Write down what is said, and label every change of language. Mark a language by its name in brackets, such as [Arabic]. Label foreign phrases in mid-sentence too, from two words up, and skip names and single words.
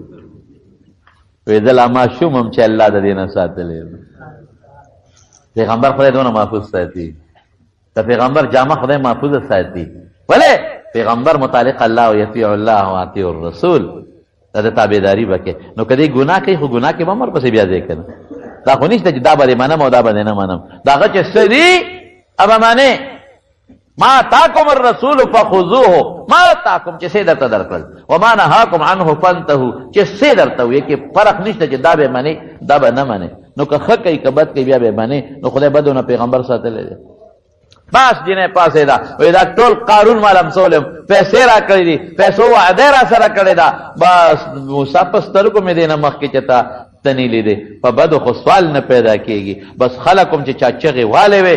[Pashto] وایي زه لا ماشوم هم چې الله د دې نه ساتلی پیغمبر خدای دونه محفوظ ساتي د پیغمبر جامه خدای محفوظ ساتي ولې پیغمبر متعلق الله او [Arabic] یطیع الله او اطیع الرسول [Pashto] دا د تابعداري به کې نو که دی ګناه کوي خو ګناه کې به هم ورپسې بیا ځای که نه دا خو نشته چې دا به دې منم او دا به دې نه منم دا هغه چې څه دي هغه منې [Arabic] ما اتاکم الرسول فخذوه ما اتاکم [Pashto] چې څه درته درکړل [Arabic] وما نهاکم عنه فانتهوا [Pashto] چې څه درته ویې کې فرق نشته چې دا به منې دا به نه منې نو که ښه کوي که بد کوي بیا به منې نو خدای بدونه پیغمبر ساتلی دی بس جنۍ پاسېده وایي دا ټول قارون ما لمسولی پیسې را کړي دي پیسو وعده را سره کړې ده بس موسی په سترګو مې دی نه مخکې چې تا تنیلی دی په بدو خو سوال نه پیدا کېږي بس خلک هم چې چا چغې والې وې